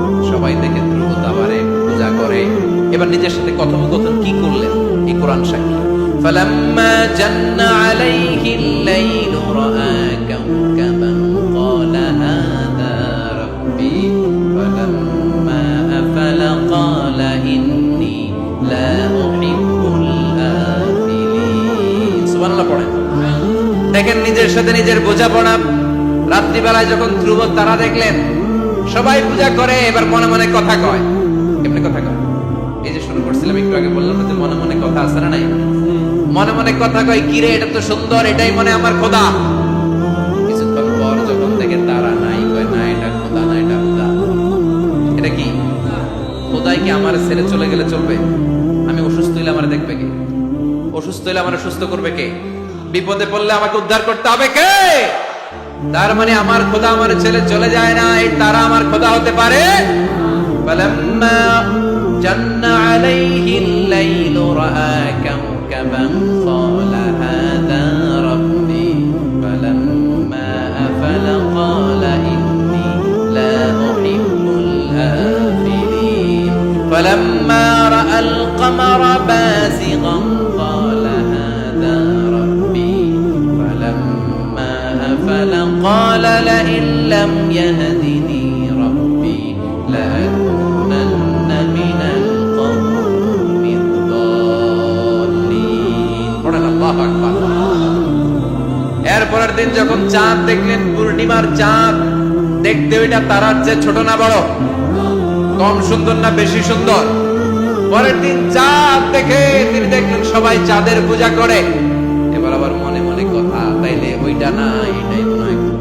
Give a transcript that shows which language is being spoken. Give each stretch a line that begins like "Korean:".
Bangla: সবাই দেখে ধ্রুব তারারে পূজা করে। এবার নিজের সাথে কথোপকথন কি করলেন এই কোরআন সাক্ষী।
Arabic: فلما جن عليه الليل رأى كوكبا قال هذا ربي فلما أفل قال إني لا أحب الآفلين সুবহানাল্লাহ পড়েন।
Bangla: দেখেন নিজের সাথে নিজের বোঝাপড়া। রাত্রিবেলায় যখন ধ্রুব তারা দেখলেন সবাই পূজা করে, এবার মনে মনে কথা কয়। কেমনে কথা কয়? এই যে শুরু করছিলাম একটু আগে, বললাম যে মনে মনে কথা আছে না নাই? মনে মনে কথা কয়, কিরে এটা তো সুন্দর, এটাই মনে আমার খোদা। কিছুক্ষণ পর যখন দেখে তারা নাই, কয় না এটা খোদা না, এটা খোদা। এটা কি খোদাই? কি আমার ছেড়ে চলে গেলে চলবে? আমি অসুস্থ হইলে আমার দেখবে কে? অসুস্থ হইলে আমার সুস্থ করবে কে? বিপদে পড়লে আমাকে উদ্ধার করতে হবে কে? তার মানে আমার খোদা আমার ছেলে চলে যায় না, এই তারা আমার খোদা হতে পারে?
Arabic: فلما جن عليه الليل رأى كوكبا قال هذا ربي فلما أفل قال إني لا أحب الآفلين فلما رأى القمر بازغا قال هذا ربي فلما أفل قال لئن لم يهدني ربي لأكونن من القوم الضالين পড়েন আল্লাহু আকবার।
Bangla: এরপরের দিন যখন চাঁদ দেখলেন, পূর্ণিমার চাঁদ, দেখতে ওইটা তারার চেয়ে ছোট না বড়? কম সুন্দর না বেশি সুন্দর? পরের দিন চাঁদ দেখে তিনি দেখলেন সবাই চাঁদের পূজা করে। এবার আবার মনে মনে কথা, তাইলে ওইটা না এটাই মনে হয়।